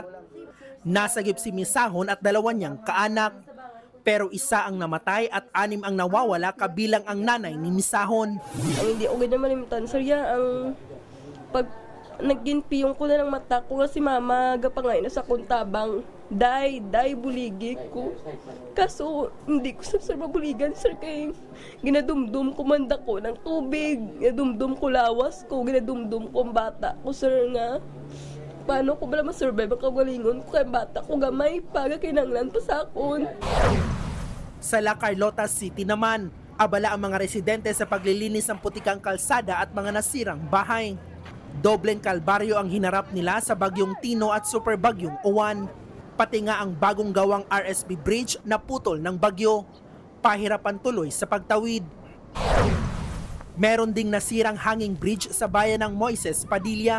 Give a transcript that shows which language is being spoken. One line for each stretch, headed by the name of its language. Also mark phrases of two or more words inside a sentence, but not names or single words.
Filipino: Nasagip si Misahon at 2 niyang kaanak. Pero isa ang namatay at 6 ang nawawala kabilang ang nanay ni Misahon.
Hiligaynon: Ang hindi ko ganyan malimtan, sir, ang pag nagginpiyong ko na ng mata ko kasi mama gapangay na sa kuntabang. Day, buligi ko. Kaso, hindi ko sir mabuligan, sir, kay ginadumdum ko manda ko ng tubig, ginadumdum ko lawas ko, ginadumdum ko ang bata ko, sir, nga. Paano ko bala masurvive ang kagalingon ko kay bata ko gamay, paga kinanglan pa sa akon.
Filipino: Sa La Carlota City naman, abala ang mga residente sa paglilinis ng putikang kalsada at mga nasirang bahay. Dobleng kalbaryo ang hinarap nila sa Bagyong Tino at Super Bagyong Uwan. Pati nga ang bagong gawang RSB Bridge na putol ng bagyo. Pahirapan tuloy sa pagtawid. Meron ding nasirang hanging bridge sa bayan ng Moises Padilla.